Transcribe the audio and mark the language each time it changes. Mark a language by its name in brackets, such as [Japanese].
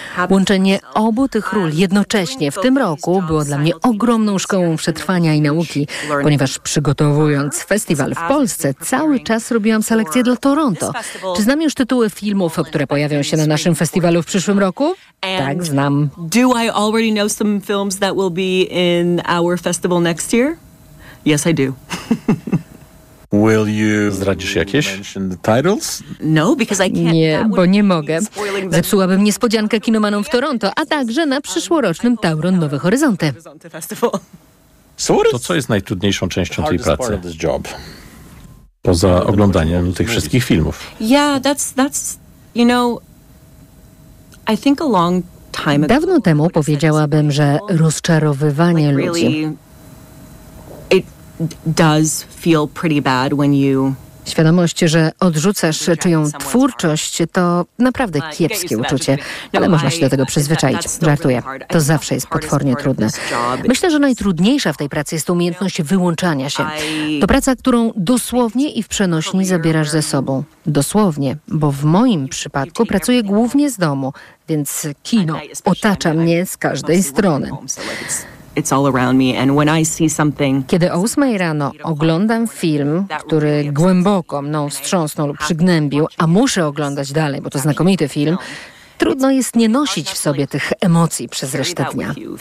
[Polish] Łączenie obu tych ról jednocześnie w tym roku było dla mnie ogromną szkołą przetrwania i nauki, ponieważ przygotowując festiwal w Polsce, cały czas robiłam selekcję dla Toronto. Czy znam już tytuły filmów, które pojawią się na naszym festiwalu w przyszłym roku? Tak, znam. [English] Do I already know some films that will be in our festival next year? Yes, I do. Will you [Polish] zdradzisz jakieś? [English] No, because I can't. [Polish] Nie, bo nie mogę. Zepsułabym niespodziankę kinomanom w Toronto, a także na przyszłorocznym Tauron Nowe Horyzonty. To co jest najtrudniejszą częścią tej pracy? Poza oglądaniem tych wszystkich filmów. [English] Yeah, that's you know, I think a long time ago. [Polish] Dawno temu powiedziałabym, że rozczarowywanie ludzi. [English] Does feel pretty bad when you. [Polish] Świadomość, że odrzucasz czyją twórczość, to naprawdę kiepskie uczucie, ale można się do tego przyzwyczaić. Żartuję. To zawsze jest potwornie trudne. Myślę, że najtrudniejsza w tej pracy jest umiejętność wyłączania się. To praca, którą dosłownie i w przenośni zabierasz ze sobą. Dosłownie, bo w moim przypadku pracuję głównie z domu, więc kino otacza mnie z każdej strony. [English] It's all around me, and when I see something. [Polish] Kiedy o 8 rano oglądam film, który głęboko mną wstrząsnął lub przygnębił, a muszę oglądać dalej, bo to znakomity film, trudno jest nie nosić w sobie tych emocji przez resztę dnia.